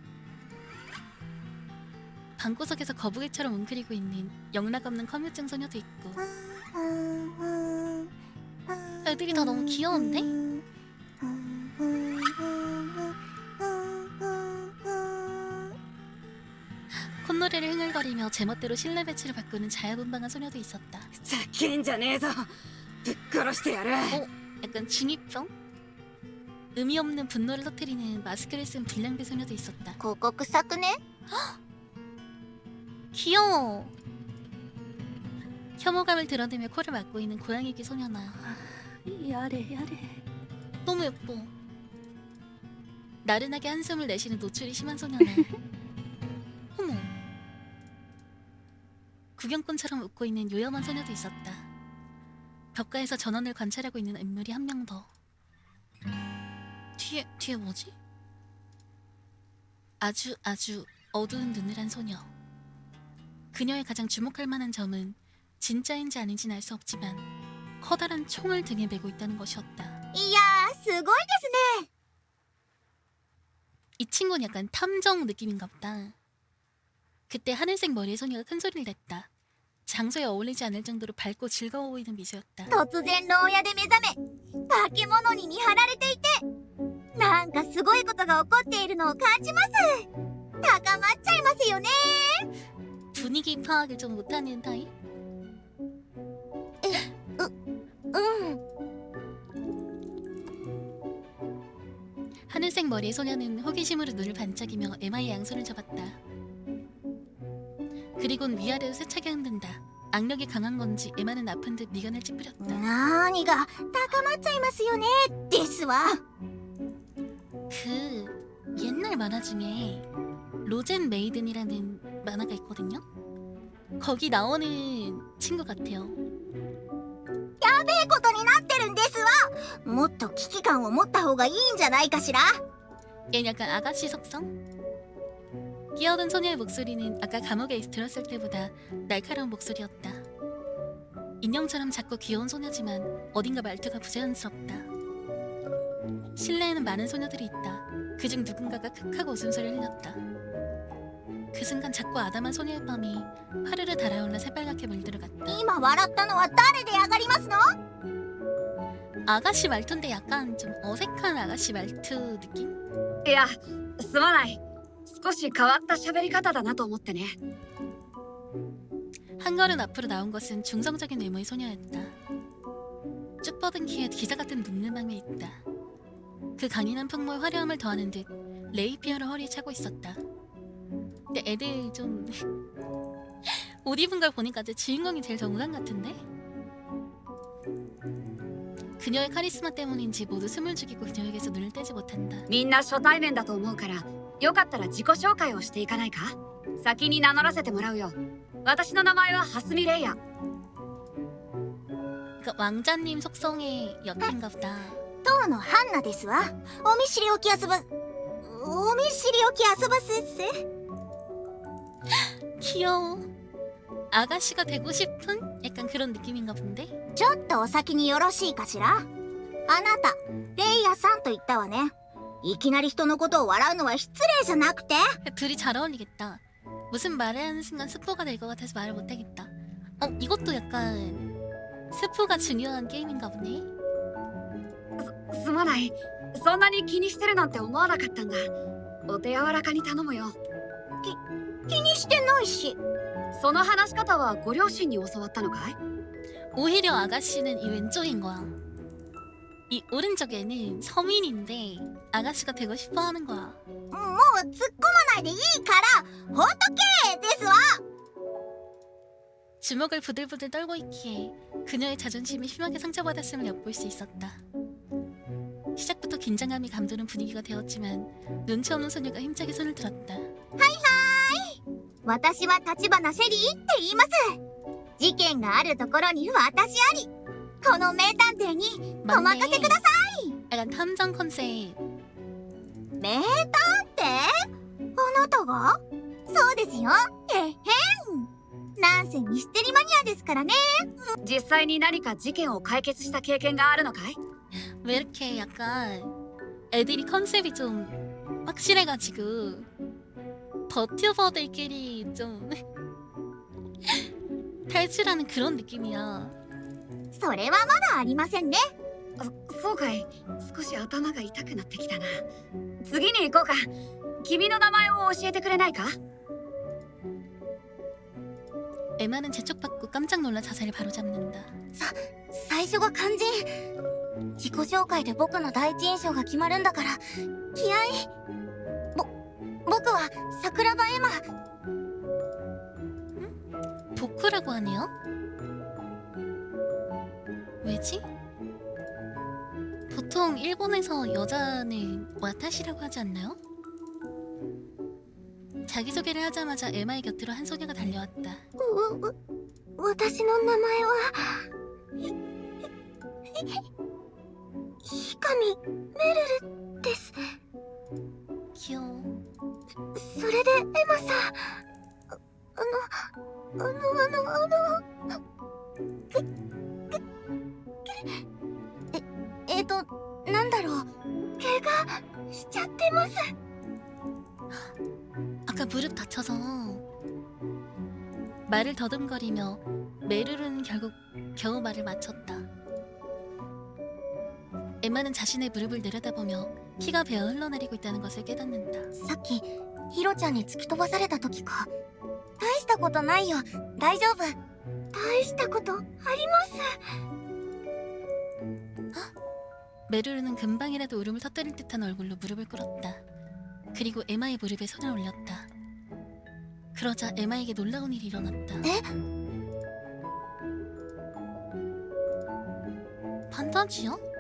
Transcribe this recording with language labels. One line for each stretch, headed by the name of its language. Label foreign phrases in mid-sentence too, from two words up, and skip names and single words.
Korean: 방구석에서 거북이처럼 웅크리고 있는 영락 없는 커뮤증 소녀도 있고 애들이 다 너무 귀여운데? 콧노래를 흥얼거리며 제멋대로 실내 배치를 바꾸는 자야분방한 소녀도 있었다.
Japanese: ざけんじゃねえぞぶっ殺してやる
Korean: 약간 중이병? 의미 없는 분노를 터뜨리는 마스크를 쓴 불량배 소녀도 있었다.
Japanese: ここ臭くね
Korean: 귀여워. 혐오감을 드러내며 코를 막고 있는 고양이귀 소녀나
Japanese: やれやれ
Korean: 너무 예뻐. 나른하게 한숨을 내쉬는 노출이 심한 소녀나 어머. 구경꾼처럼 웃고 있는 요염한 소녀도 있었다. 벽가에서 전원을 관찰하고 있는 인물이 한 명 더. 뒤에 뭐지? 아주 어두운 눈을 한 소녀. 그녀의 가장 주목할 만한 점은 진짜인지 아닌지는 알 수 없지만 커다란 총을 등에 메고 있다는 것이었다.
Japanese: いやーすごいですね
Korean: 이 친구는 약간 탐정 느낌인가 보다. 그때 하늘색 머리의 소녀가 큰 소리를 냈다. 장소에 어울리지 않을 정도로 밝고 즐거워 보이는 미소였다.
Japanese: 突然牢屋で目覚め化け物に見張られていてなんかすごいことが起こっているのを感じます高まっちゃいますよね
Korean: 분위기 파악을 좀 못하는 타입?
Japanese: うん
Korean: 하늘색 머리의 소녀는 호기심으로 눈을 반짝이며 에마의 양손을 잡았다. 그리곤 위아래로 세차게 흔든다. 악력이 강한 건지 에마는 아픈 듯 미간을 찌푸렸다.
Japanese: 何が高まっちゃいますよねですわ
Korean: 그 옛날 만화 중에 로젠 메이든이라는 만화가 있거든요. 거기 나오는 친구 같아요.
Japanese: やべえことになってるんですわ。もっと危機感を持った方がいいんじゃないかしら。
Korean: 얘는 약간 아가씨 속성? 끼어든 소녀의 목소리는 아까 감옥에 들었을 때보다 날카로운 목소리였다. 인형처럼 작고 귀여운 소녀지만 어딘가 말투가 부자연스럽다. 실내에는 많은 소녀들이 있다. 그중 누군가가 크하고 웃음소리를 흘렸다. 그 순간 작고 아담한 소녀의 뺨이 화르르 달아올라 새빨갛게 물들어갔다.
Japanese: 今笑ったのは誰で上がりますの？
Korean: 아가씨 말투인데 약간 좀 어색한 아가씨 말투 느낌?
Japanese: いやすまない少し変わった喋り方だなと思ってね
Korean: 한 걸음 앞으로 나온 것은 중성적인 외모의 소녀였다. 쭉 뻗은 키에 기사 같은 눈매망이 있다. 그 강인한 풍모의 화려함을 더하는 듯 레이피어를 허리에 차고 있었다. 근데 애들 좀 옷 입은 걸 보니까 제 주인공이 제일 정상 같은데? 그녀의 카리스마 때문인지 모두 숨을 죽이고 그녀에게서 눈을 떼지 못한다.
Japanese: みんな初対面だと思うからよかったら自己紹介をしていかないか先に名乗らせてもらうよ私の名前は蓮見レイヤ
Korean: 그러니까 왕자님 속성의 역인가 보다.
Japanese: 当のハンナですわ。お見知りおき遊ばせっせ。
Korean: 귀여워. 아가씨가 되고 싶은 약간 그런 느낌인가 본데?
Japanese: ちょっとお先によろしいかしら。あなたレイヤさんと言ったわね。いきなり人のことを笑うのは失礼じゃなくて。
Korean: 둘이 잘 어울리겠다. 무슨 말을 하는 순간 스포가 될 것 같아서 말을 못하겠다. 이것도 약간 스포가 중요한 게임인가 보네.
Japanese: すまないそんなに気にしてるなんて思わなかったんだお手柔らかに頼むよ気にしてないし。その話し方はご両親に教わったのかい
Korean: 오히려 아가씨는 이 왼쪽인 거야. 이 오른쪽에는 서민인데 아가씨가 되고 싶어 하는 거야.
Japanese: もう突っ込まないでいいからほっとけですわ。
Korean: 주먹을 부들부들 떨고 있기에 그녀의 자존심이 심하게 상처받았음을 엿볼 수 있었다. 시작부터 긴장감이 감도는 분위기가 되었지만 눈치 없는 소녀가 힘차게 손을 들었다.
Japanese: 私は橘シェリーって言います。事件があるところに私あり。この名探偵にお任せください。
Korean: 약간 탐정 컨셉.
Japanese: 名探偵？あなたが？そうですよ。へへん。なんせミステリマニアですからね。実際に何か事件を解決した経験があるのかい
Korean: 왜 이렇게 약간 애들이 컨셉이 좀 확실해가지고 버튜버들끼리 좀 탈출하는 그런 느낌이야.
Japanese: それはまだありませんね。そうかい少し頭が痛くなってきたな次に行こうか君の名前を教えてくれないか
Korean: 에마는 재촉받고 깜짝 놀라 자세를 바로잡는다.
Japanese: 最初が肝心。自己紹介で僕の第一印象が決まるんだから気合い。僕は桜庭エマ。
Korean: 보크라고 하네요? 왜지? 보통 일본에서 여자는 와타시라고 하지 않나요? 자기소개를 하자마자 에마의 곁으로 한 소녀가 달려왔다.
Japanese: 私の名前はヒカミメルルです。
Korean: 귀여워.
Japanese: それでエマさん、なんだろう、怪我しちゃってます。
Korean: 아까 무릎 다쳐서 말을 더듬거리며 메루르는 결국 겨우 말을 마쳤다. 에마는 자신의 무릎을 내려다보며 피가 배어 흘러내리고 있다는 것을 깨닫는다.
Japanese: さっきヒロちゃんに突き飛ばされた時か。大したことないよ、大丈夫。大したことあります。
Korean: 메루르는 금방이라도 울음을 터뜨릴 듯한 얼굴로 무릎을 꿇었다. 그리고 에마의 무릎에 손을 올렸다. 그러자 에마에게 놀라운 일이 일어났다. 판타지야?